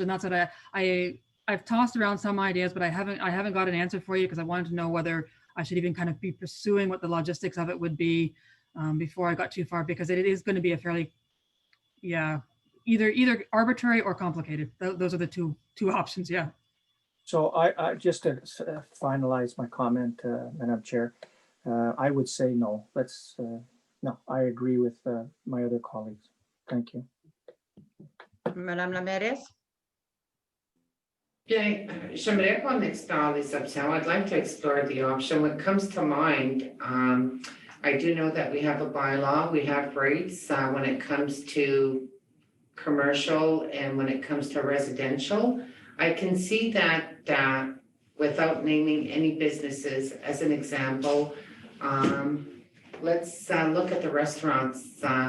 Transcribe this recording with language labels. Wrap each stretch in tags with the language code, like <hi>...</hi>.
<en>And that's what I've tossed around some ideas, but I haven't got an answer for you because I wanted to know whether I should even kind of be pursuing what the logistics of it would be before I got too far, because it is going to be a fairly, either arbitrary or complicated. Those are the two options. Yeah. So I just to finalize my comment, Madam Chair, I would say no. No, I agree with my other colleagues. Thank you.</en> <fr>Madame la mairesse? Bien, j'aimerais qu'on explore les options.</fr> <en>I'd like to explore the option. What comes to mind, I do know that we have a bylaw, we have rates when it comes to commercial and when it comes to residential. I can see that without naming any businesses, as an example, let's look at the restaurants.</en>